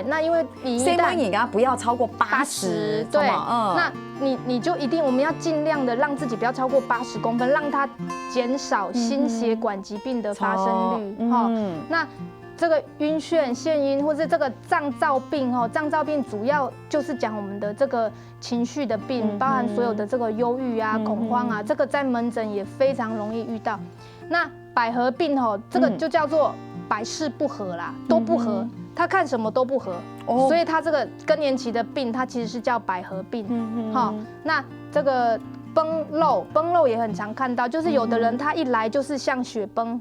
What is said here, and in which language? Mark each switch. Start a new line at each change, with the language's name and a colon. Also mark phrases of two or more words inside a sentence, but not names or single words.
Chinese: 那因為你一旦你剛剛不要超過80，對，那你就一定我們要盡量的讓自己不要超過80公分，讓它減少心血管疾病的發生率。哈，那這個暈眩、眩暈或者這個臟躁病哦，臟躁病主要就是講我們的這個情緒的病，包含所有的這個憂鬱啊、恐慌啊，這個在門診也非常容易遇到。那百合病哦，這個就叫做百事不合啦，都不合，他看什麼都不合，所以他這個更年期的病，它其實是叫百合病。好，那這個崩漏也很常看到，就是有的人他一来就是像雪崩。